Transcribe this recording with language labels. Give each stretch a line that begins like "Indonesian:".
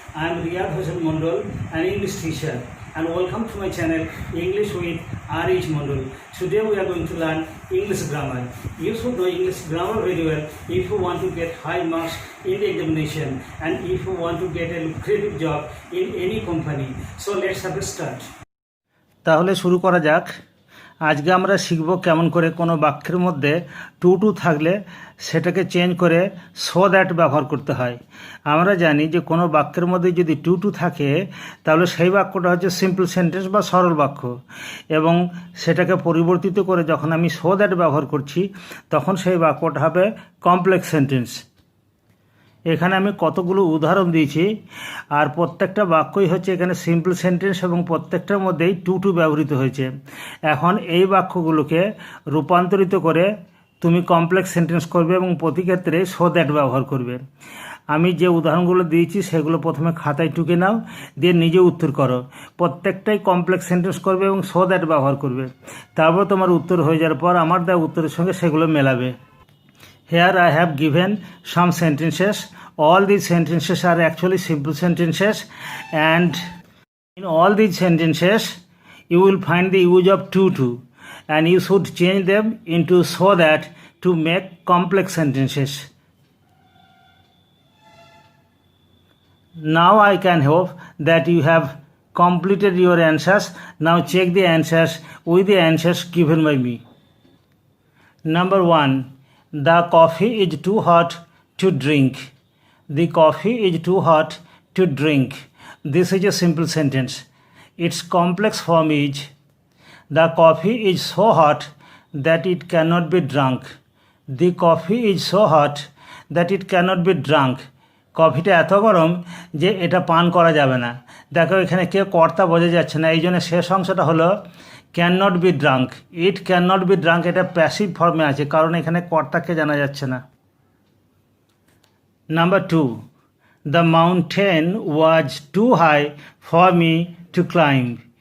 English: I am Riyad Hossain Mondol, an English teacher, and welcome to my channel English with R.H. Mondol. Today we are going to learn English grammar. You should know English grammar very well if you want to get high marks in the examination and if you want to get a lucrative job in any company. So let's have a start.
Bangla: তাহলে শুরু করা যাক। আজকে আমরা শিখব কেমন করে কোনো বাক্যের মধ্যে টু থাকলে সেটাকে চেঞ্জ করে সো দ্যাট ব্যবহার করতে হয়। আমরা জানি যে কোনো বাক্যের মধ্যে যদি টু থাকে তাহলে সেই বাক্যটা হচ্ছে সিম্পল সেন্টেন্স বা সরল বাক্য, এবং সেটাকে পরিবর্তিত করে যখন আমি সো দ্যাট ব্যবহার করছি তখন সেই বাক্যটা হবে কমপ্লেক্স সেন্টেন্স। এখানে আমি কতগুলো উদাহরণ দিয়েছি, আর প্রত্যেকটা বাক্যই হচ্ছে এখানে সিম্পল সেন্টেন্স এবং প্রত্যেকটার মধ্যেই টু ব্যবহৃত হয়েছে। এখন এই বাক্যগুলোকে রূপান্তরিত করে তুমি কমপ্লেক্স সেন্টেন্স করবে এবং প্রতি ক্ষেত্রে সো দ্যাট ব্যবহার করবে। আমি যে উদাহরণগুলো দিয়েছি সেগুলো প্রথমে খাতায় টুকে নাও, দিয়ে নিজে উত্তর করো। প্রত্যেকটাই কমপ্লেক্স সেন্টেন্স করবে এবং সো দ্যাট ব্যবহার করবে। তারপর তোমার উত্তর হয়ে যাওয়ার পর আমার দেওয়া উত্তরের সঙ্গে সেগুলো মেলাবে।
English: Here I have given some sentences. All these sentences are actually simple sentences, and in all these sentences you will find the use of to, and you should change them into so that to make complex sentences. Now I can hope that you have completed your answers. Now check the answers with the answers given by me. Number 1. The coffee is too hot to drink. The coffee is too hot to drink. This is a simple sentence. Its complex form is the coffee is so hot that it cannot be drunk. The coffee is so hot that it cannot be drunk.
Bangla: কফিটা এত গরম যে এটা পান করা যাবে না। দেখো এখানে কেউ কর্তা বোঝা যাচ্ছে না, এই জন্য শেষ অংশটা হলো
English: Can not be drunk. It can not be drunk
Bangla: এটা প্যাসিভ ফর্মে আছে, কারণ এখানে কর্তাকে জানা যাচ্ছে না।
English: Number 2. The mountain was too high for me to climb.